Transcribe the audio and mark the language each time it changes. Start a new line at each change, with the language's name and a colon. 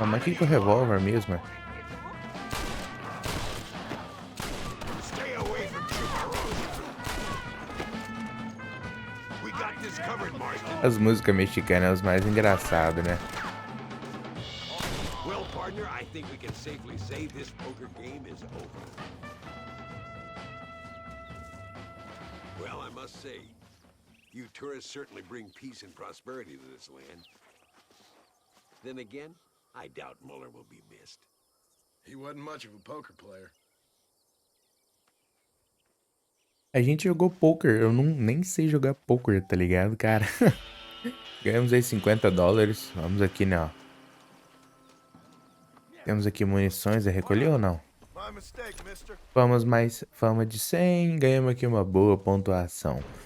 Portuguese: Ah, mas que o revólver mesmo?
English: Stay away from chuparos. We got this covered, Marston.
Portuguese: As músicas mexicanas são as mais engraçadas, né?
English: Well, partner, I think we can safely say this poker game is over. Well, I must say, you tourists certainly bring peace and prosperity to this land. Then again, I doubt Muller will be missed. He wasn't much of a poker player.
Portuguese: A gente jogou poker, eu nem sei jogar poker, tá ligado, cara? Ganhamos aí $50. Vamos aqui, né, ó. Temos aqui munições a recolher ou não?
English: My mistake, mister.
Portuguese: Vamos mais fama de 100, ganhamos aqui uma boa pontuação.